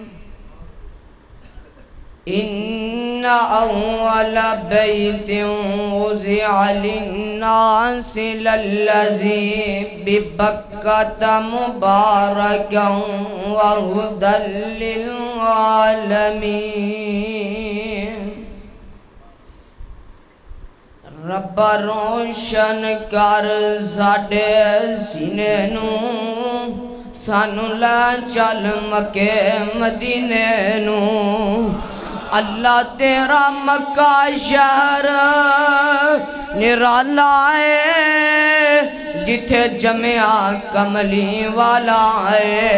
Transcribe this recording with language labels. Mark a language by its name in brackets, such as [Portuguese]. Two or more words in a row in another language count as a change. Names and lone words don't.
[Arabic] إن أول بيت وضع للناس للذي ببكة مباركا وهدى للعالمين. [Punjabi] ربا روشن کر ساڈے سینے نوں، سانوں لے چل مکے مدینے نوں. اللہ تیرا مکہ شہر نرالا ہے، جتھے جمیا کملی والا ہے.